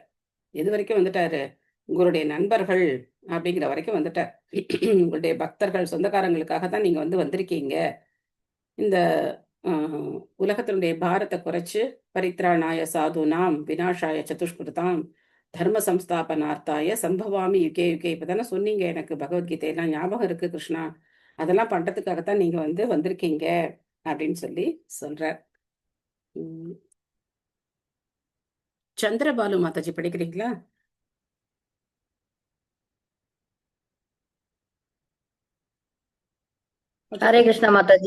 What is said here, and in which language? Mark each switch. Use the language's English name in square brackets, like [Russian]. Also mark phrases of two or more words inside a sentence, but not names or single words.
[Tamil] எது வரைக்கும் வந்துட்டாரு? உங்களுடைய நண்பர்கள் அப்படிங்கிற வரைக்கும் வந்துட்டார். உங்களுடைய பக்தர்கள் சொந்தக்காரங்களுக்காக தான் நீங்க வந்திருக்கீங்க. இந்த உலகத்தினுடைய பாரத்தை குறைச்சு [Sanskrit] परित्राणाय साधूनाम् विनाशाय च दुष्कृताम् धर्म संस्थापनार्थाय सम्भवामि युगे युगे. [Tamil] இப்பதானே சொன்னீங்க எனக்கு பகவத்கீதையெல்லாம் ஞாபகம் இருக்கு கிருஷ்ணா, அதெல்லாம் பண்றதுக்காகத்தான் நீங்க வந்திருக்கீங்க அப்படின்னு சொல்லி சொல்றார். சந்திரபாலு மாதாஜி படிக்கிறீங்களா? ஹரே கிருஷ்ணா மாதாஜி.